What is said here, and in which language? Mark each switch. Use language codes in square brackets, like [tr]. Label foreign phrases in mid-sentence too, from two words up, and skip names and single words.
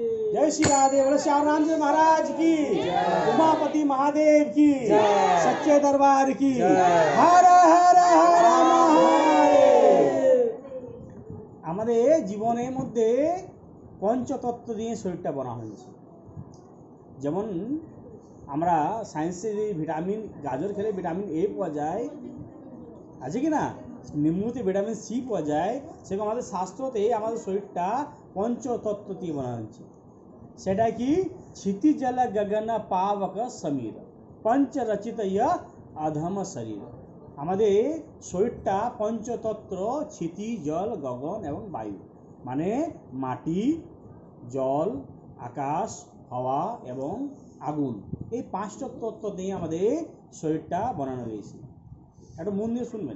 [hi] जय श्री राधे, बोले श्याम राम जी महाराज की, उमापति महादेव की, सच्चे दरबार की, हर हर हर महादेव। [bn] আমাদের জীবনের মধ্যে পঞ্চতত্ত্ব দিয়ে শরীরটা বানা হয়েছে। যেমন আমরা সায়েন্সে যে ভিটামিন গাজর খেলে ভিটামিন এ পাওয়া যায়, আছে কি না, নিম্বুতে ভিটামিন সি পাওয়া যায়, সেরকম আমাদের শাস্ত্রতে আমাদের শরীরটা পঞ্চতত্ত্ব দিয়ে বানা হয়েছে। সেটা কি? [hi] क्षिति जल गगन पावक समीर पंच रचित अधम शरीर। [bn] আমাদের শরীরটা পঞ্চতত্ত্ব क्षिति জল গগন এবং বায়ু, মানে মাটি, জল, আকাশ, হাওয়া এবং আগুন, এই পাঁচটা তত্ত্ব দিয়ে আমাদের শরীরটা বানানো হয়েছে। একটু মন দিয়ে শুনবেন।